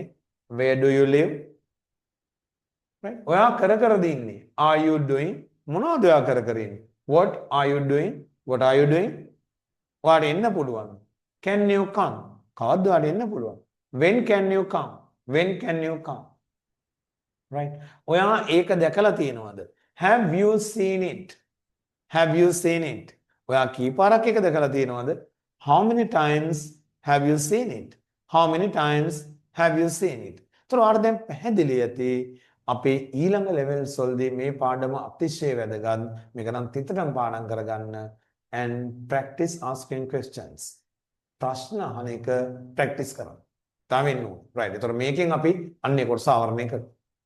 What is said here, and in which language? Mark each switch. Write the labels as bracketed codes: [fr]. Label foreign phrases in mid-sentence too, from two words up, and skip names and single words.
[en] where do you live right [si] ඔයා කර දින්නේ [en] are you doing [si] මොනවද ඔයා කර ඉන්නේ [en] what are you doing what are you doing [si] ඔයාට එන්න [en] පුළුවන් can you come [si] කවද්ද ඔයාට එන්න පුළුවන් [en] when can you come when can you come right ඔයා [si] ඒක දැකලා තියෙනවද [en] have you seen it have you seen it [si] ඔයා කීපාරක් ඒක දැකලා තියෙනවද [en] how many times have you seen it how many times have you seen it [si] ඒතර ඔයාට දැන් පැහැදිලි ඇති අපේ ඊළඟ levels වලදී මේ පාඩම අතිශය වැදගත් මේක නම් තිතටම පාඩම් කරගන්න [en] and practice asking questions [si] ප්‍රශ්න අහන එක practice කරන්න. තාම ඉන්නු. right. ඒතර මේකෙන් අපි අන්නේ කොටස ආවරණය කරමු.